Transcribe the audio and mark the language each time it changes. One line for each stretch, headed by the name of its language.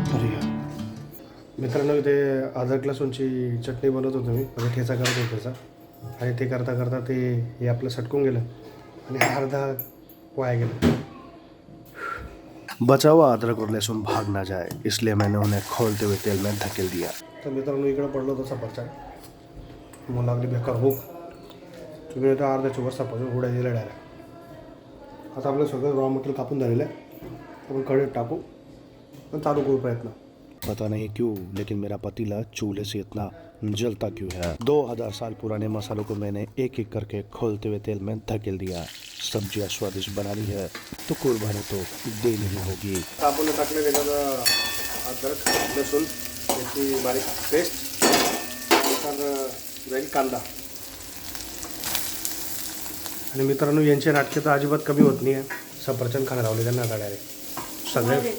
Marathi: मित्रांनो, इथे अद्रक लसूणची चटणी बनवत होतो मी, म्हणजे ठेचा करत होतो त्याचा. आणि ते करता करता ते हे आपलं सटकून गेलं आणि अर्धा वाया गेलं.
Hindi: बचा हुआ अदरक और लहसुन भाग ना जाए, इसलिए मैंने उन्हें खोलते हुए तेल में धकेल दिया.
Marathi: तर मित्रांनो, इकडं पडलो होतं सफरचंद. मग लागली बेकार भूक. तुम्ही तर अर्ध्याच्या वर सफरचंद उड्या दिल्या डायरेक्ट. आता आपलं सगळं रॉ मटेरियल कापून झालेलं आहे. आपण कढईत टाकू पण चालू करू प्रयत्न.
Hindi: पता नहीं क्यों, लेकिन मेरा पतीला चूल्हे से इतना जलता क्यों है. 2000 साल पुराने मसालों को मैंने एक एक करके खोलते हुए तेल में धकेल दिया. सब्जियां स्वादिष्ट बनानी है तो कुर्बानी तो देनी ही होगी.
Marathi: आपण टाकले त्याच्यात अद्रक लसूण याची बारीक पेस्ट, नंतर जाईल कांदा. आणि मित्रांनो, यांचे नाटके तर अजिबात कमी होत नाही आहे. सफरचंद खाणं लावले त्यांना आता डायरेक्ट सगळे.